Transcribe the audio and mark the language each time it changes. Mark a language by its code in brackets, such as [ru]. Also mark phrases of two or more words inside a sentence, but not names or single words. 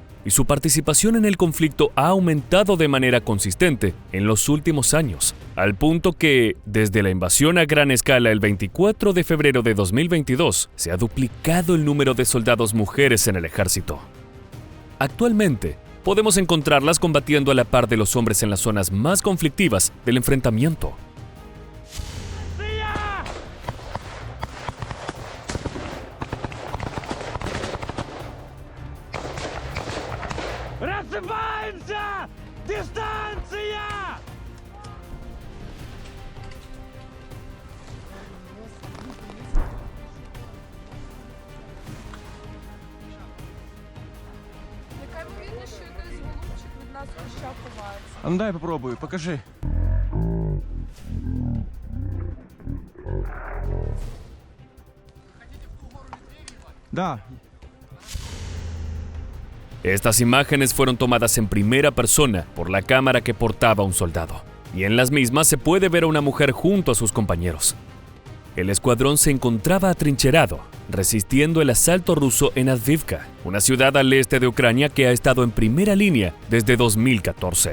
[es] Y su participación en el conflicto ha aumentado de manera consistente en los últimos años, al punto que, desde la invasión a gran escala el 24 de febrero de 2022, se ha duplicado el número de soldados mujeres en el ejército. Actualmente, podemos encontrarlas combatiendo a la par de los hombres en las zonas más conflictivas del enfrentamiento. [ru] Рассыпаемся! Дистанция! [uk] Яка ймовірність, що якийсь голубчик від нас ще ховається? [ru] А ну дай попробую, покажи. Да. [es] Estas imágenes fueron tomadas en primera persona por la cámara que portaba un soldado, y en las mismas se puede ver a una mujer junto a sus compañeros. El escuadrón se encontraba atrincherado, resistiendo el asalto ruso en Avdiivka, una ciudad al este de Ucrania que ha estado en primera línea desde 2014.